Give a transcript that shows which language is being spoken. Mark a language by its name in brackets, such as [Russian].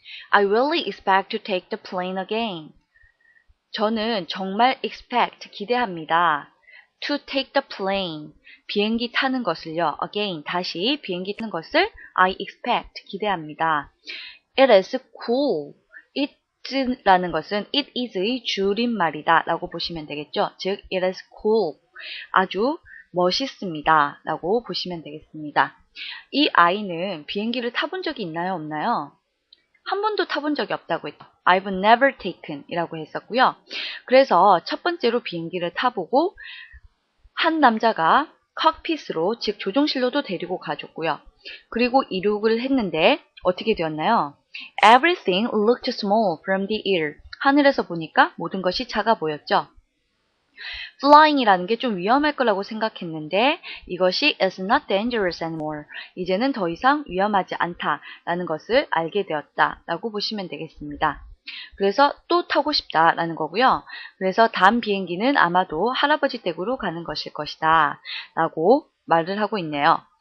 [English] I really expect to take the plane again. [Korean] 저는 정말 expect, 기대합니다. [English] To take the plane, [Korean] 비행기 타는 것을요. Again, 다시 비행기 타는 것을 [English] I expect, [Korean] 기대합니다. [English] It is cool. [Korean] It라는 것은 [English] it is [Korean] 의 줄임말이다 라고 보시면 되겠죠. [English] 즉, it is cool. [Korean] 아주 멋있습니다 라고 보시면 되겠습니다. 이 아이는 비행기를 타본 적이 있나요? 없나요? 한 번도 타본 적이 없다고 했죠. [English] I've never taken [Korean] 이라고 했었고요. 그래서 첫 번째로 비행기를 타보고 한 남자가 칵핏으로, 즉 조종실로도 데리고 가줬고요. 그리고 이륙을 했는데 어떻게 되었나요? [English] Everything looked small from the air. [Korean] 하늘에서 보니까 모든 것이 작아 보였죠. Flying이라는 게 좀 위험할 거라고 생각했는데 이것이 [English] is not dangerous anymore. [Korean] 이제는 더 이상 위험하지 않다라는 것을 알게 되었다라고 보시면 되겠습니다. 그래서 또 타고 싶다라는 거고요. 그래서 다음 비행기는 아마도 할아버지 댁으로 가는 것일 것이다 라고 말을 하고 있네요.